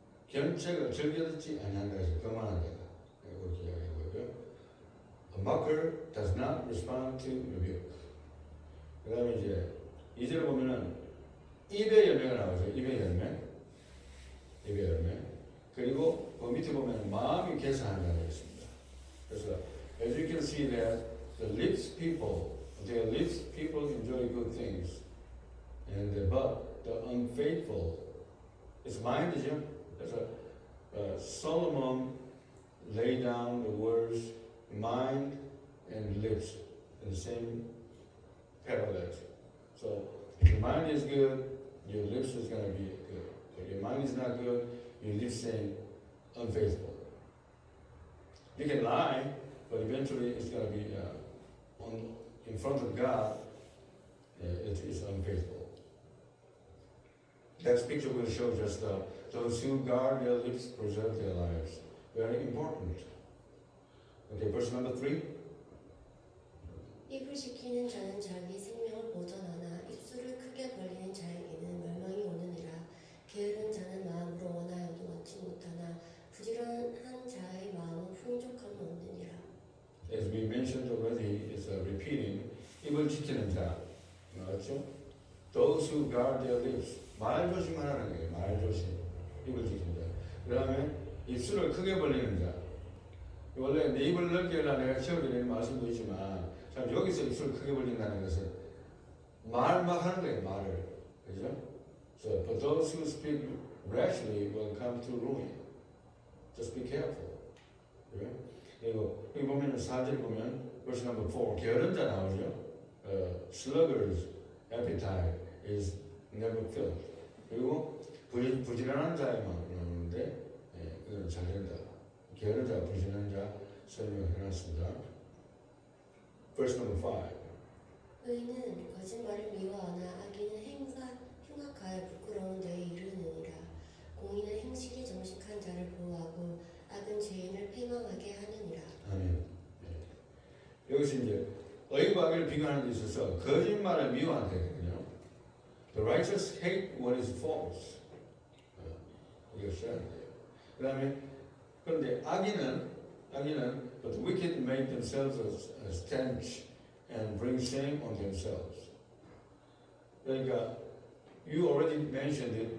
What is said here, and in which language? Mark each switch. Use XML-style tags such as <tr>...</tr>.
<ko>견책을 즐겨 듣지 아니한다 해서 거만한다. 그렇게 이야기하고요.</ko> <en>A mocker does not respond to rebuke.</en> <ko>그 다음에 이제 2절에 보면은 입의 열매가 나오죠. 입의 열매. 그리고 그 밑에 보면 마음이 계산한다고 했습니다. 그래서</ko> <en>as you can see that the lips people enjoy good things, but the unfaithful, it's mind이죠.</en> <ko>그래서</ko> <en>Solomon laid down the words mind and lips in the same parallel. So if your mind is good, your lips is going to be good. If your mind is not good, your lips saying unfaithful. You can lie, but eventually it's going to be in front of God, it is unfaithful. That picture will show just those who guard their lips preserve their lives. Very important. Okay, verse number 3.</en> <ko>입을 지키는 자는 자기 생명을 보전하나 입술을 크게 벌리는 자에게는 멸망이 오느니라. 게으른 자는 마음으로 원하여도 얻지 못하나 부지런한 자의 마음은 풍족함을 얻느니라.</ko> <en>As we mentioned already, it's repeating.</en> <ko>입을 지키는 자, 맞죠?</ko> <en>Those who guard their lips.</en> <ko>말 조심하라는 거예요. 말 조심. 입을 지키는 자. 그 다음에 입술을 크게 벌리는 자. 원래 내 입을 넓게 하려 내가 시험드리는 말씀도 있지만 참 여기서 입술을 크게 벌린다는 것은 말 막 하는 거예요. 말을. 그죠?</ko> <en>So, but those who speak rashly will come to ruin. Just be careful.</en> <ko>그래? 그리고 여기 보면 4절 보면</ko> <en>verse number 4</en> <ko>게으른 자 나오죠.</ko> <en>Sluggard's appetite is never filled.</en> <ko>그리고 부지런한 자의 마음이 나오는데 이건 잘 된다. 게으른 자, 부지런한 자 설명을 해놨습니다.</ko> <en>Verse number 5.</en> <ko>의인은 거짓말을 미워하나 악인은 흉악하여 부끄러운 데에 이르느니라. 공의는 행실이 정직한 자를 보호하고 악은 죄인을 패망하게 하느니라. 아멘. 여기서 이제 의와 악을 비교하는 데 있어서 거짓말을 미워한다 했거든요.</ko> <en>The righteous hate what is false.</en> <ko>이거 써야 돼요. 그 다음에 그런데 악인은</ko> <en>but the wicked make themselves a stench and bring shame on themselves.</en> <ko>그러니까</ko> <en>you already mentioned it.</en>